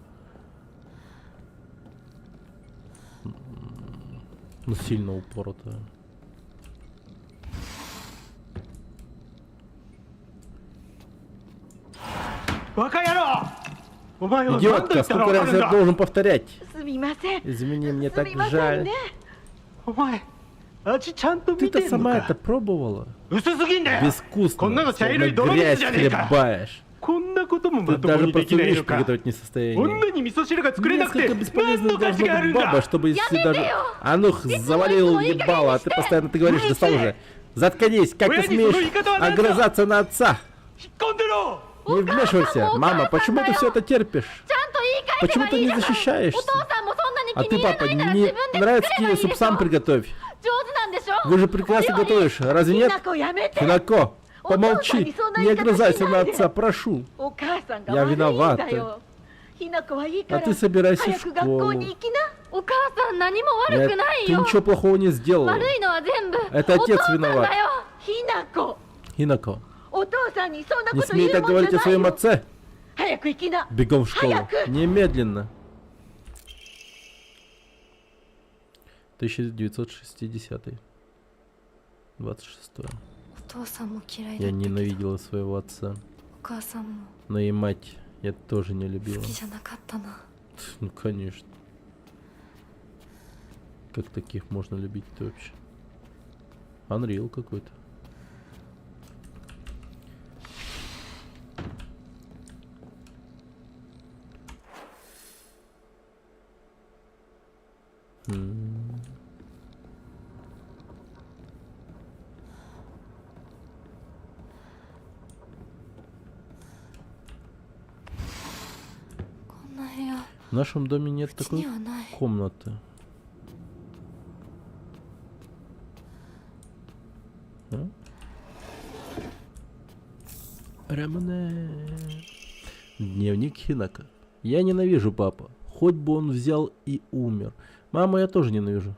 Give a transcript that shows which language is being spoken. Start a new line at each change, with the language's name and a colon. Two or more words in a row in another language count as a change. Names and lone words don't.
Russian: Ну, сильно упоротая. Идиотка, сколько раз я должен повторять?
Japanese: すみません
Russian: Извини, мне так
Japanese: すみません
Russian: жаль.
Japanese: ねお前味ちゃんと見
Russian: Ты-то
Japanese: てんの
Russian: сама
Japanese: か
Russian: это пробовала?
Japanese: 薄すぎんだよ
Russian: Безвкусно,
Japanese: こんなの茶色い
Russian: словно
Japanese: 泥水
Russian: грязь
Japanese: じゃねえか
Russian: хлебаешь.
Japanese: こんなことも
Russian: Ты
Japanese: まとも
Russian: даже
Japanese: にでき
Russian: просто
Japanese: ない
Russian: вещь
Japanese: のか
Russian: приготовить не в состоянии.
Japanese: 女に味噌汁が作れなくて
Russian: Несколько
Japanese: 何
Russian: бесполезно
Japanese: の価
Russian: должна
Japanese: 値がある
Russian: быть
Japanese: んだ
Russian: баба, чтобы если даже... А ну, завалил ебало, а ты постоянно ты говоришь, достал уже. Заткнись, как ты Ой, смеешь ну и когда она огрызаться на отца?
Japanese: 引っ込んでろ
Russian: Не вмешивайся. Мама, почему ты все это терпишь?
Japanese: ちゃんと言い返せ
Russian: Почему
Japanese: ば
Russian: ты
Japanese: いい
Russian: не
Japanese: じゃないお父
Russian: защищаешься?
Japanese: さんもそんなに
Russian: А
Japanese: 気
Russian: ты,
Japanese: に入ら
Russian: папа,
Japanese: ないなら
Russian: не
Japanese: 自分で
Russian: нравится
Japanese: 作ればい
Russian: тебе
Japanese: いで
Russian: суп
Japanese: しょ
Russian: сам приготовь.
Japanese: 上手なんでしょ
Russian: Вы же прекрасно готовишь, разве
Japanese: ひ
Russian: нет?
Japanese: なこやめて
Russian: Хинако, помолчи, О, папа, не не огрызайся на надо. отца, прошу.
Japanese: お母さんが
Russian: Я
Japanese: 悪いんだ
Russian: виновата.
Japanese: よひなこはいいか
Russian: А
Japanese: ら
Russian: ты собирайся в
Japanese: 早く学校
Russian: школу.
Japanese: に行きなお母さん何も悪く
Russian: Нет,
Japanese: ない
Russian: ты
Japanese: よ
Russian: ничего плохого не сделала.
Japanese: 悪いのは全部
Russian: Это
Japanese: お父
Russian: отец
Japanese: さん
Russian: виноват.
Japanese: だよひなこ
Russian: Хинако,
Japanese: お父さんにそんな
Russian: не
Japanese: こと言
Russian: смей
Japanese: う
Russian: так
Japanese: もんじ
Russian: говорить
Japanese: ゃ
Russian: о
Japanese: ない
Russian: своем
Japanese: よ
Russian: отце.
Japanese: 早く行きな
Russian: Бегом в школу. Хаяку. Немедленно. 1960. 26.
Japanese: お父さんも嫌いだ
Russian: Я
Japanese: ったけど
Russian: ненавидела своего отца.
Japanese: お母さんも
Russian: Но и мать я тоже не
Japanese: 好
Russian: любила.
Japanese: きじゃなかったな
Russian: Ну, конечно. Как таких можно любить-то вообще? Unreal какой-то. М. В нашем доме нет
Japanese: うちに
Russian: такой
Japanese: はない
Russian: комнаты. А? Рамане. Дневник Хинако. Я ненавижу папа. Хоть бы он взял и умер. Маму я тоже ненавижу.